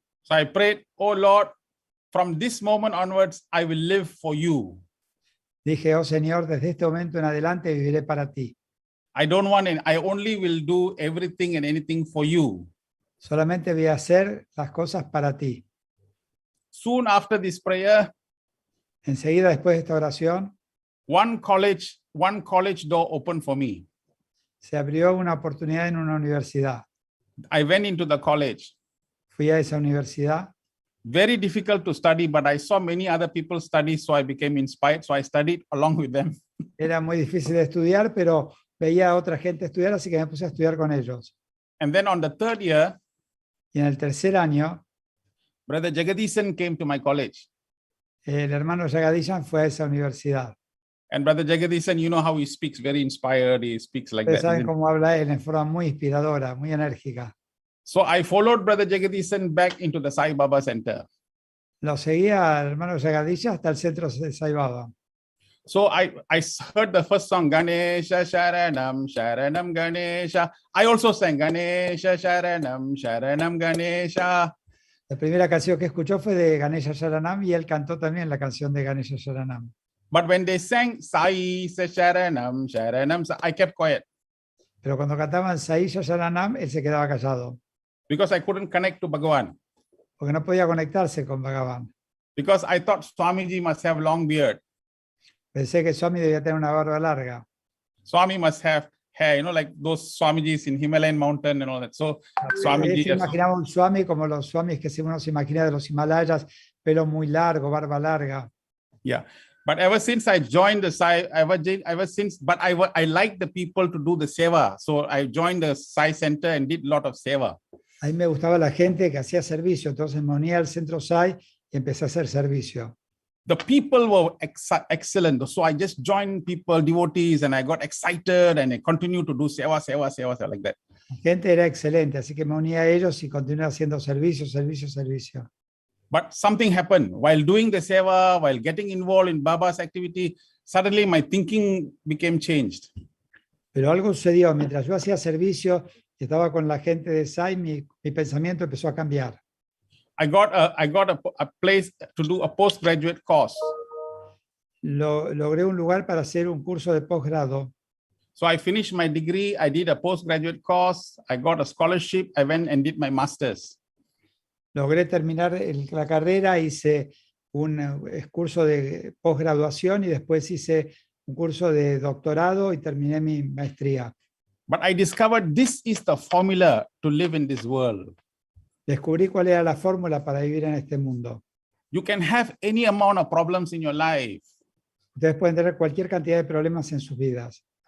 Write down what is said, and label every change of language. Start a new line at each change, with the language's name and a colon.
English: So I prayed, oh Lord, from this moment onwards, I will live for you.
Spanish: Dije, oh Señor, desde este momento en adelante viviré para ti.
English: I only will do everything and anything for you.
Spanish: Solamente voy a hacer las cosas para ti.
English: Soon after this prayer,
Spanish: Enseguida después de esta oración,
English: one college door opened for me.
Spanish: se abrió una oportunidad en una universidad.
English: I went into the college.
Spanish: Fui a esa universidad.
English: Very difficult to study, but I saw many other people study, so I became inspired. So I studied along with them.
Spanish: Era muy difícil de estudiar, pero veía a otra gente estudiar, así que me puse a estudiar con ellos.
English: And then on the third year,
Spanish: Y en el tercer año,
English: Brother Jagadishan came to my college.
Spanish: el hermano Jagadishan fue a esa universidad.
English: And Brother Jagadishan, you know how he speaks, very inspired. He speaks like
Spanish: Ustedes
English: that.
Spanish: saben cómo habla él, en forma muy inspiradora, muy enérgica.
English: So I followed Brother Jagadishan back into the Sai Baba Center.
Spanish: Lo seguía al hermano Jagadishan hasta el centro de Sai Baba.
English: So I heard the first song, Ganesha Sharanam, Sharanam Ganesha. I also sang Ganesha Sharanam, Sharanam Ganesha.
Spanish: La primera canción que escuchó fue de Ganesha Sharanam y él cantó también la canción de Ganesha Sharanam.
English: But when they sang Sai Sharanam, Sharanam, I kept quiet
Spanish: Pero cuando cantaban Saisha Sharanam, él se quedaba callado,
English: because I couldn't connect to Bhagavan.
Spanish: porque no podía conectarse con Bhagavan.
English: Because I thought Swamiji must have long beard.
Spanish: Pensé que Swami debía tener una barba larga.
English: Swami must have hair, like those Swamijis in Himalayan mountain and all that. So
Spanish: Él
English: Swamiji,
Spanish: se imaginaba un Swami como los Swamis que uno se imagina de los Himalayas, pelo muy largo, barba larga.
English: yeah. But ever since I joined the Sai, but I like the people to do the seva. So I joined the Sai center and did a lot of seva.
Spanish: A mí me gustaba la gente que hacía servicio, entonces me uní al centro Sai y empecé a hacer servicio.
English: The people were excellent. So I just joined people, devotees, and I got excited and I continued to do seva like that.
Spanish: La gente era excelente, así que me uní a ellos y continué haciendo servicio.
English: But something happened while doing the seva, while getting involved in Baba's activity. Suddenly my thinking became changed.
Spanish: Pero algo sucedió, mientras yo hacía servicio y estaba con la gente de Sai, mi pensamiento empezó a cambiar.
English: I got a place to do a postgraduate course.
Spanish: Logré un lugar para hacer un curso de posgrado.
English: So I finished my degree, I did a postgraduate course, I got a scholarship, I went and did my master's.
Spanish: Logré terminar la carrera, hice un curso de posgraduación y después hice un curso de doctorado y terminé mi maestría.
English: But I discovered this is the formula to live in this world.
Spanish: Descubrí cuál era la fórmula para vivir en este mundo.
English: You can have any amount of problems in your life.
Spanish: Ustedes pueden tener cualquier cantidad de problemas en sus vidas.